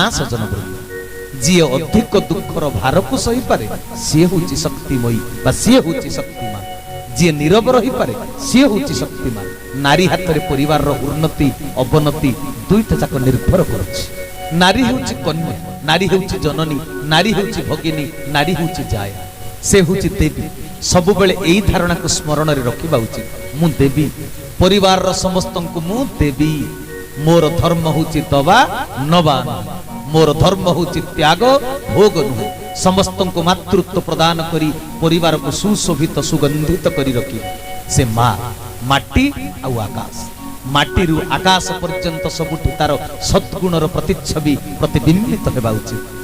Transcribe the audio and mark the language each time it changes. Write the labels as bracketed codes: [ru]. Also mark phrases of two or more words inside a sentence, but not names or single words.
[or] ସଜ୍ଜନ ବୃନ୍ଦ ଯେ ଅଧିକ ଦୁଃଖର ଭାର କୁ ସହି ପାରେ ସେ ହେଉଛି ଶକ୍ତିମୟୀ ବା ସେ ହେଉଛି ଶକ୍ତିମାନ। ଯେ ନୀରବ ରହି ପାରେ ସେ ହେଉଛି ଶକ୍ତିମାନ। ନାରୀ ହାତ ରେ ପରିବାର ର ଉନ୍ନତି ଅବନତି ଦୁଇଟା ଯାକ ନିର୍ଭର କରୁଛି। ନାରୀ ହେଉଛି କନ୍ୟା, ନାରୀ ହେଉଛି ଜନନୀ, ନାରୀ ହେଉଛି ଭଗିନୀ, ନାରୀ ହେଉଛି ଜାୟା, ସେ ହେଉଛି ଦେବୀ। ସବୁ ବେଳେ ଏଇ ଧାରଣା କୁ ସ୍ମରଣ ରେ ରଖିବା ଉଚିତ। ମୁଁ ଦେବୀ, ପରିବାର ର ସମସ୍ତ କୁ ମୁଁ ଦେବୀ। ମୋର ଧର୍ମ ହେଉଛି ଦବା ନବା, ମୋର ଧର୍ମ ହେଉଛି ତ୍ୟାଗ ଭୋଗ ନୁହେଁ। ସମସ୍ତ କୁ ମାତୃତ୍ୱ ପ୍ରଦାନ କରି ପରିବାର କୁ ସୁଶୋଭିତ ସୁଗନ୍ଧିତ କରି ରଖି। ସେ ମା ମାଟି ଆ ଆକାଶ, ମାଟି ରୁ ଆକାଶ ପର୍ଯ୍ୟନ୍ତ ସବୁଠି ତାର ସଦ୍ଗୁଣର ପ୍ରତିଛବି ପ୍ରତିବିମ୍ବିତ ହେବା ଉଚିତ।